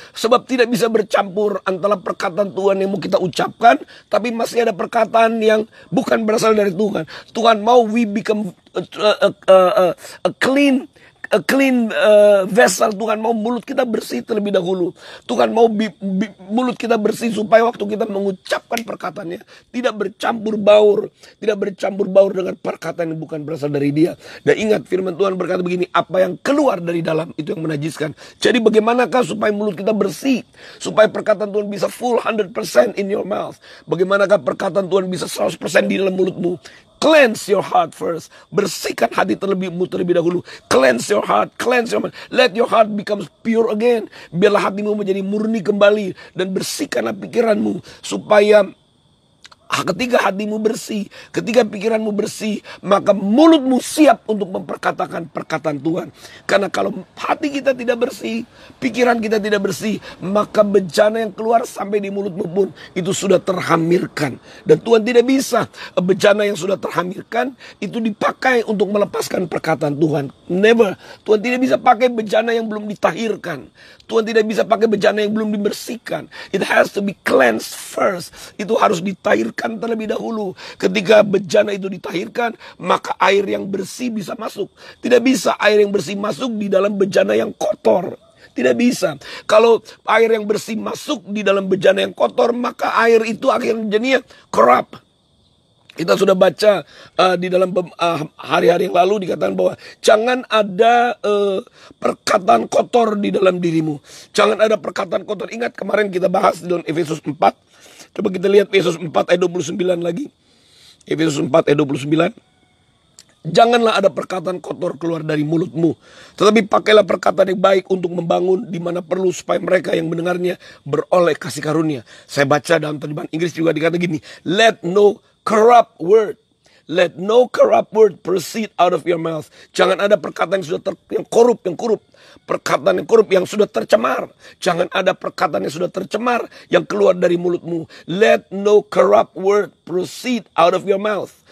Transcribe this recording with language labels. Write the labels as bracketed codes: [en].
[id] Sebab tidak bisa bercampur antara perkataan Tuhan yang mau kita ucapkan, tapi masih ada perkataan yang bukan berasal dari Tuhan. Tuhan mau [en] we become a clean vessel. [id] Tuhan mau mulut kita bersih terlebih dahulu. Tuhan mau mulut kita bersih supaya waktu kita mengucapkan perkataannya tidak bercampur baur dengan perkataan yang bukan berasal dari Dia. Dan ingat, firman Tuhan berkata begini, apa yang keluar dari dalam itu yang menajiskan. Jadi bagaimanakah supaya mulut kita bersih, supaya perkataan Tuhan bisa [en] full 100% in your mouth? [id] Bagaimanakah perkataan Tuhan bisa 100% di dalam mulutmu? [en] Cleanse your heart first. [id] Bersihkan hati terlebih dahulu. [en] Cleanse your heart, cleanse your mind. Let your heart become pure again. [id] Biarlah hatimu menjadi murni kembali. Dan bersihkanlah pikiranmu. Supaya ketika hatimu bersih, ketika pikiranmu bersih, maka mulutmu siap untuk memperkatakan perkataan Tuhan. Karena kalau hati kita tidak bersih, pikiran kita tidak bersih, maka bejana yang keluar sampai di mulutmu pun itu sudah terhamirkan. Dan Tuhan tidak bisa bejana yang sudah terhamirkan itu dipakai untuk melepaskan perkataan Tuhan. Never. Tuhan tidak bisa pakai bejana yang belum ditahirkan. Tuhan tidak bisa pakai bejana yang belum dibersihkan. [en] It has to be cleansed first. [id] Itu harus ditahirkan terlebih dahulu. Ketika bejana itu ditahirkan, maka air yang bersih bisa masuk. Tidak bisa air yang bersih masuk di dalam bejana yang kotor. Tidak bisa. Kalau air yang bersih masuk di dalam bejana yang kotor, maka air itu akhirnya jadinya corrupt. Kita sudah baca di dalam hari-hari yang lalu dikatakan bahwa jangan ada perkataan kotor di dalam dirimu. Jangan ada perkataan kotor. Ingat kemarin kita bahas di dalam Efesus 4. Coba kita lihat Efesus 4 ayat 29 lagi. Efesus 4 ayat 29. Janganlah ada perkataan kotor keluar dari mulutmu, tetapi pakailah perkataan yang baik untuk membangun di mana perlu, supaya mereka yang mendengarnya beroleh kasih karunia. Saya baca dalam terjemahan Inggris juga dikata gini, [en] let no corrupt word proceed out of your mouth. [id] Jangan ada perkataan yang sudah yang korup. Perkataan yang korup yang sudah tercemar. Jangan ada perkataan yang sudah tercemar yang keluar dari mulutmu. [en] Let no corrupt word proceed out of your mouth.